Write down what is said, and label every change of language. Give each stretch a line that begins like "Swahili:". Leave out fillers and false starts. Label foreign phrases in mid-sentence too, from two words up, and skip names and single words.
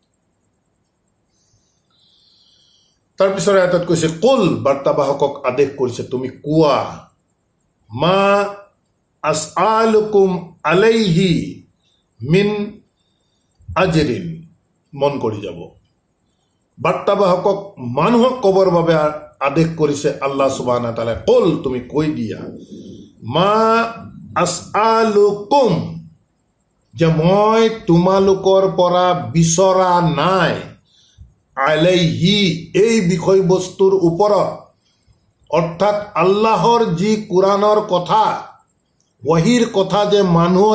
Assamese: তাৰপিছত আয়াতত কৈছে কুল, বাৰ্তাবাহকক আদেশ কৰিছে তুমি কোৱা,
Arabic: ما أسألكم عليه من أجر.
Assamese: মন কৰি যাব, বাৰ্তাবাহকক মানুহক ক'বৰ বাবে আদেশ কৰিছে
Arabic: الله سبحانه وتعالى.
Assamese: কুল, তুমি কৈ দিয়া,
Arabic: ما أسألكم,
Assamese: যে মই তোমালোকৰ পৰা বিচৰা নাই, আলাইহি, এই বিষয়বস্তুৰ ওপৰত, অৰ্থাৎ আল্লাহৰ যি কোৰাণৰ কথা, ৱাহিৰ কথা যে মানুহৰ